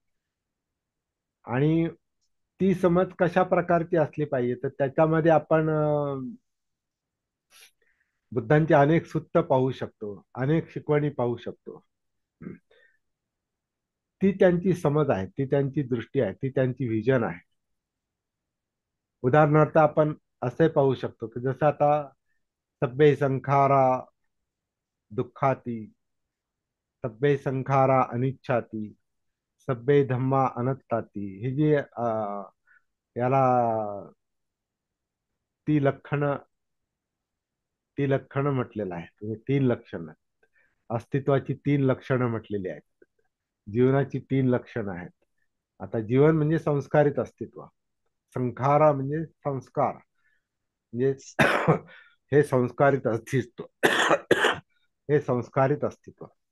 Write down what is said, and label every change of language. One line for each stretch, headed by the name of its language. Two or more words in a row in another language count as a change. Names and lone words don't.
Marathi: आणि ती समज कशा प्रकारची असली पाहिजे, तर त्याच्यामध्ये आपण बुद्धांची अनेक सूत्र पाहू शकतो, अनेक शिकवणी पाहू शकतो. ती त्यांची समज आहे, ती त्यांची दृष्टी आहे, ती त्यांची व्हिजन आहे. उदाहरणार्थ आपण असे पाहू शकतो की जसं आता
Pali: सब्बे संखारा दुःखाती, सब्बे संखारा अनिच्छाती, सब्बे धम्मा अनत्ताती,
Marathi: ही जी याला ती लक्षण ती लक्षणं म्हटलेलं आहे. म्हणजे तीन लक्षणं, अस्तित्वाची तीन लक्षणं म्हटलेली आहेत. जीवनाची तीन लक्षणं आहेत. आता जीवन म्हणजे संस्कारित अस्तित्व, संखारा म्हणजे संस्कार, म्हणजे हे संस्कारित अस्तित्व, हे संस्कारित अस्तित्व.